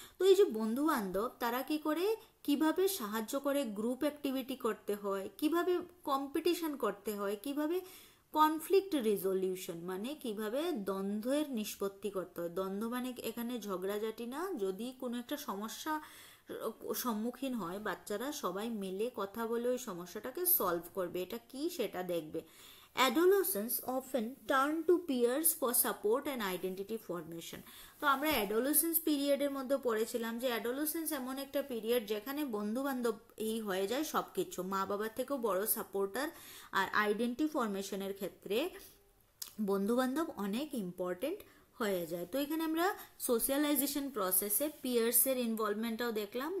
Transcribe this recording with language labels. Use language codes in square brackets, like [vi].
[bn] তো এই যে বন্ধু বান্ধব তারা কি করে, কিভাবে সাহায্য করে গ্রুপ অ্যাক্টিভিটি করতে হয়, কিভাবে কম্পিটিশন করতে হয়, কিভাবে কনফ্লিক্ট রিজলিউশন মানে কিভাবে দ্বন্দ্বের নিষ্পত্তি করতে হয়। দ্বন্দ্ব মানে এখানে ঝগড়াঝাটি না, যদি কোনো একটা সমস্যা সম্মুখীন হয় বাচ্চারা সবাই মিলে কথা বলে ওই সমস্যাটাকে সলভ করবে, এটা কি সেটা দেখবে। [en] Adolescents often turn to peers for support and identity formation. [bn] তো আমরা অ্যাডোলেসেন্স পিরিয়ডের মধ্যে পড়েছিলাম যে অ্যাডোলেসেন্স এমন একটা পিরিয়ড যেখানে বন্ধু বান্ধব এই হয়ে যায় সব কিছু, মা বাবার থেকেও বড় সাপোর্টার। আর আইডেন্টি ফরমেশনের ক্ষেত্রে বন্ধু বান্ধব অনেক ইম্পর্টেন্ট হয়ে যায়। তো এখানে আমরা সোশ্যালাইজেশন প্রসেসে পিয়ার্সের ইনভলভমেন্টটাও দেখলাম।